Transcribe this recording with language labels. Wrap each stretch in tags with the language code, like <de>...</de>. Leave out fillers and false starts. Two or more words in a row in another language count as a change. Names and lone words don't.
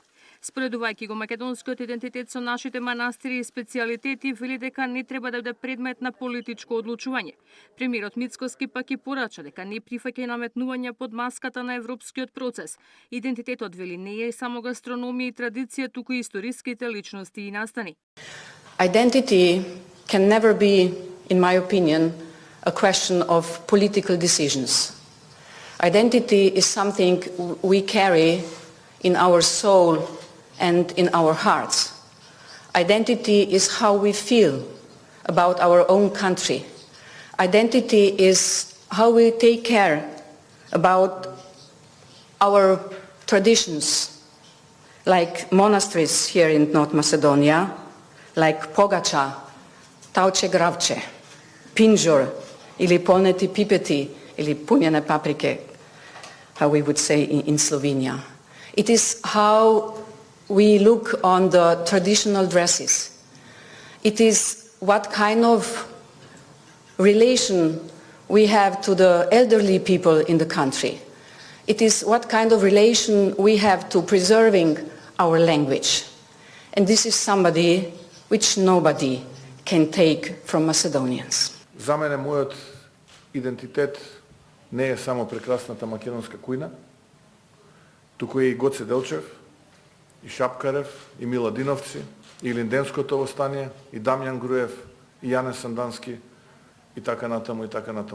<mk>Споредувајќи го македонскиот идентитет со нашите манастири и специјалитети, вели дека не треба да биде предмет на политичко одлучување. Премиерот Мицкоски пак и порача дека не прифаќа наметнување под маската на европскиот процес. Идентитетот, вели, не е само гастрономија и традиција, туку и историските личности и настани.</mk> <en>Identity can never be, in my opinion, a question of political decisions. Identity is something we carry in our soul and in our hearts. Identity is how we feel about our own country. Identity is how we take care about our traditions, like monasteries here in North Macedonia, like Pogača, Tauče Gravče, Pinjor, ili Polneti Pipeti, ili Punjene Paprike, how we would say in Slovenia. It is how we look on the traditional dresses. It is what kind of relation we have to the elderly people in the country. It is what kind of relation we have to preserving our language. And this is somebody which nobody can take from Macedonians.</en> <mk>За мене мојот идентитет не е само прекрасната македонска кујна, туку е и Гоце Делчев, и Шапкарев, и Миладиновци, и Линденското востание, и Дамјан Груев, и Јане Сандански, и така натаму, и така натаму.</mk>